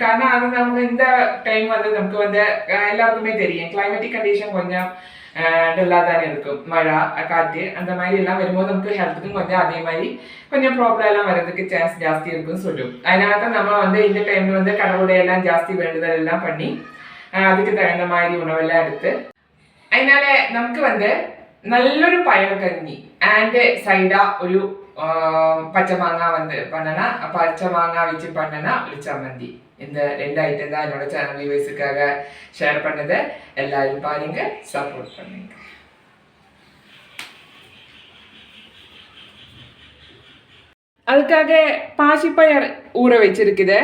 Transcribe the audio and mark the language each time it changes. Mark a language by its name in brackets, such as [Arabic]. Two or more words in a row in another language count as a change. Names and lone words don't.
[Tamil] காரணம் அது நமக்கு இந்த டைம் நமக்கு எல்லாருக்குமே தெரியும் [English] climatic condition [Tamil] கொஞ்சம் டல்லா தானே இருக்கும். மழை காற்று அந்த மாதிரி எல்லாம் வரும்போது நமக்கு ஹெல்த்துக்கும் கொஞ்சம் அதே மாதிரி கொஞ்சம் ப்ராப்ளம் எல்லாம் வர்றதுக்கு சான்ஸ் ஜாஸ்தி இருக்குன்னு சொல்லும். அதனால தான் நம்ம இந்த டைம்ல கடவுளுடைய எல்லாம் ஜாஸ்தி வேண்டுதல் எல்லாம் பண்ணி அதுக்கு தகுந்த மாதிரி உணவெல்லாம் எடுத்து அதனால நமக்கு [Malayalam] നല്ലൊരു പയർ കഞ്ഞി ആൻഡ് സൈഡാ ഒരു പച്ചമാങ്ങ [Tamil] பண்ணனா பச்சைமாங்காய் வச்சு பண்ணனா ஒரு சம்மந்தி. இந்த ரெண்டு ஐட்டம் தான் என்னோட [English] channel viewersக்காக [Tamil] ஷேர் பண்ணது. எல்லாரும் பாருங்க, சப்போர்ட் பண்ணுங்க. அதுக்காக பாசிப்பயர் ஊற வச்சிருக்குது.